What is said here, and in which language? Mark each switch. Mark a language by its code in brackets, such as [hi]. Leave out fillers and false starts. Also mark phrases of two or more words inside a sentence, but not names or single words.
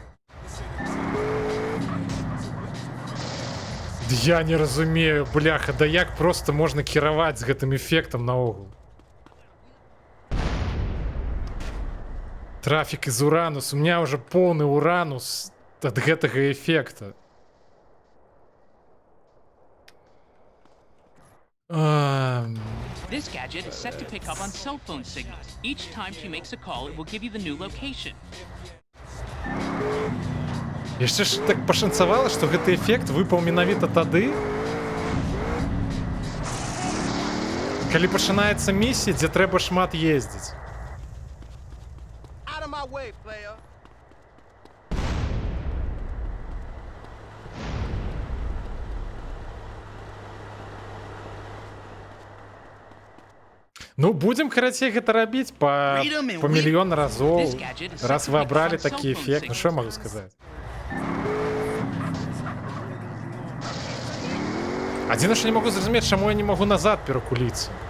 [be] Я не разумею, бляха, да як просто можна кіраваць з гэтым эфектам наогул. [ru] Трафік из Уранус, у меня уже полный Уранус [be] ад гэтага эфекта. [en] This gadget is set to pick up on cell phone signals. Each time she makes a call, it will give you the new location. [be] Яшчэ ж так пашанцавала, што гэты эфект выпаў менавіта тады, калі пачынаецца місія, дзе трэба шмат ездзіць. [en] Out of my way, player. [be] Ну, будзем, карацей, гэта рабіць па мільён разоў. Раз вы абралі такі эфект, ну што я магу сказаць? Адзінае, што не магу зразумець, чаму я не магу назад перакуліцца.